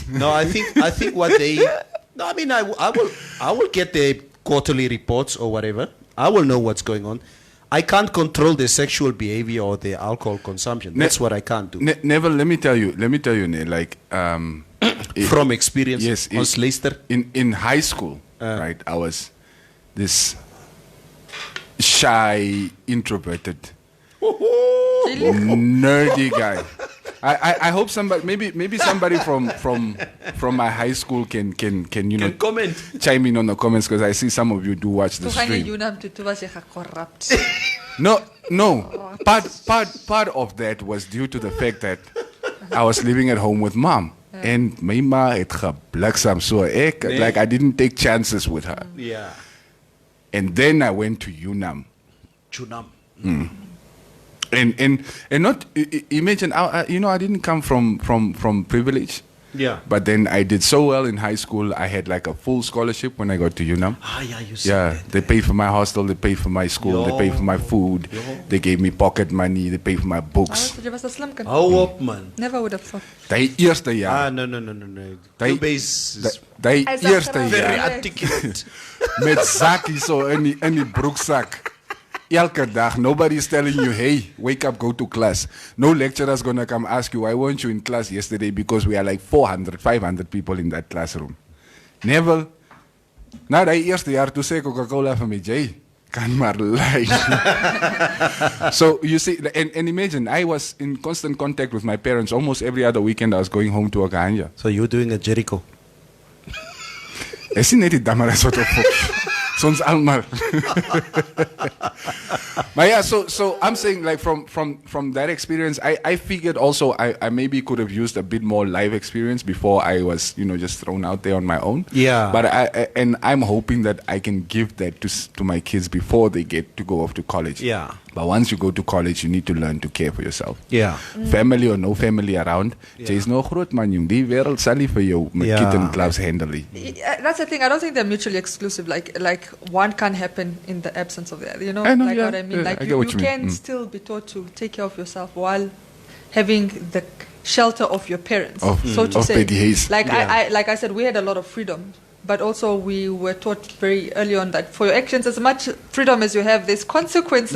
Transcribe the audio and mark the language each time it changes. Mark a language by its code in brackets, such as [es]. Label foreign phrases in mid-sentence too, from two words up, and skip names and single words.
[en] No, I think what they. No, I mean I will get their quarterly reports or whatever. I will know what's going on. I can't control their sexual behavior or their alcohol consumption. That's what I can't do. Neville, let me tell you, like from experience, yes, [af] ons luister. [en] In high school, right? I was this shy, introverted, nerdy guy. I hope somebody, maybe somebody from my high school can comment, chime in on the comments, because I see some of you do watch the stream. No. Part of that was due to the fact that I was living at home with mom. And [af] my ma het gebliksem [en] so like I didn't take chances with her. Yeah. And then I went to UNAM. And not imagine I didn't come from privilege. Yeah. But then I did so well in high school. I had like a full scholarship when I got to UNAM. You said that. They paid for my hostel, they paid for my school, they paid for my food, they gave me pocket money, they paid for my books. [af] Jy was 'n slim kind. Hou op man. [en] Never would have thought. [af] Die eerste jaar. [en] No. [af] Die eerste [en] very [af] jaar [en] articulate. [af] met zakkie so in die broekzak. Elke dag, [en] nobody's telling you, hey, wake up, go to class. No lecturer's gonna come ask you, why weren't you in class yesterday? Because we are like 400, 500 people in that classroom. [af] Neville, na die eerste jaar toe sê Coca-Cola vir my, Jay, kan maar lie. [en] So you see, and imagine, I was in constant contact with my parents. Almost every other weekend I was going home to Okahanja. So you're doing a Jericho. [af] Is net die dammer as wat op Soms almal. [en] But yeah, so I'm saying, like, from that experience, I figured also I maybe could have used a bit more life experience before I was, just thrown out there on my own. Yeah. But I'm hoping that I can give that to my kids before they get to go off to college. Yeah. But once you go to college, you need to learn to care for yourself. Yeah. Family or no family around, there is no [af] groot man, jong. Die wereld sal nie vir jou met Ja. [en] kitten gloves handle nie. That's the thing. I don't think they're mutually exclusive. Like one can happen in the absence of the other. You know, I know, like yeah, what I mean. yeah, Like I get you what you mean. can still be taught to take care of yourself while having the shelter of your parents, so to of say. Betty Hayes. Like I said, we had a lot of freedom. But also we were taught very early on that for your actions, as much freedom as you have, there's consequences